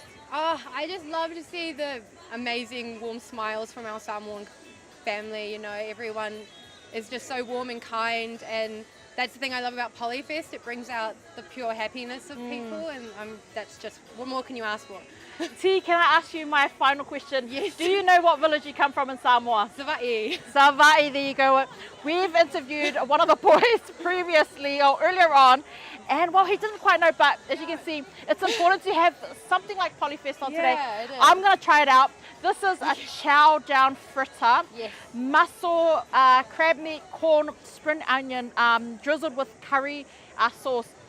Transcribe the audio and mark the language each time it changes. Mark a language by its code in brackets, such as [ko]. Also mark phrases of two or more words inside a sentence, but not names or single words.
[en] Oh, I just love to see the amazing warm smiles from our Samoan family. You know, everyone is just so warm and kind, and that's the thing I love about Polyfest. It brings out the pure happiness of people, and that's just, what more can you ask for? T, can I ask you my final question? Yes. Do you know what village you come from in Samoa? Sava'i. Sava'i, there you go. We've interviewed one of the boys previously, or earlier on, and well, he didn't quite know, but as you can see, it's important to have something like Polyfest on today. It is. I'm going to try it out. This is a chow down fritter. Yes. Mussel, crab meat, corn, spring onion, drizzled with curry sauce.